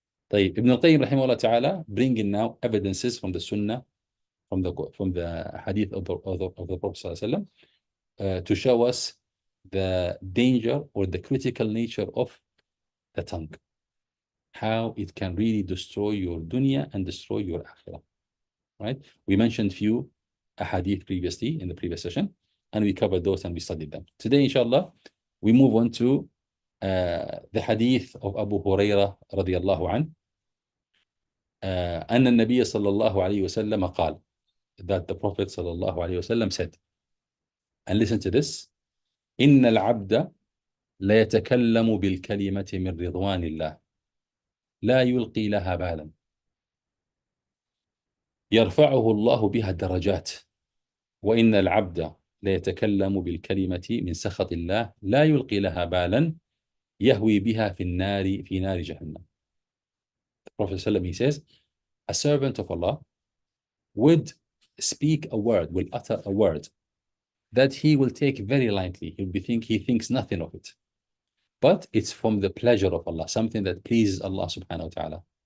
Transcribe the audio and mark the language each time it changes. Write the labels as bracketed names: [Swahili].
[English] طيب, Ibnul Qayyim rahimahullah ta'ala bringing now evidences from the Sunnah, from the hadith of the Prophet sallallahu alaihi wasallam, to show us the danger or the critical nature of the tongue, how it can really destroy your dunya and destroy your akhirah. Right? We mentioned few hadith previously in the previous session, and we covered those and we studied them. Today, inshallah, we move on to the hadith of Abu Hurairah radiyallahu anhu, [Arabic] أن النبي صلى الله عليه وسلم قال, [English] that the Prophet صلى الله عليه وسلم said, and listen to this, [Arabic] إن العبد لا يتكلم بالكلمة من رضوان الله لا يلقي لها بالا يرفعه الله بها درجات وإن العبد لا يتكلم بالكلمة من سخط الله لا يلقي لها بالا يهوي بها في نار جهنم. [English] The Prophet ﷺ, he says, a servant of Allah would speak a word, will utter a word that he will take very lightly. He thinks nothing of it. But it's from the pleasure of Allah, something that pleases Allah subhanahu wa ta'ala.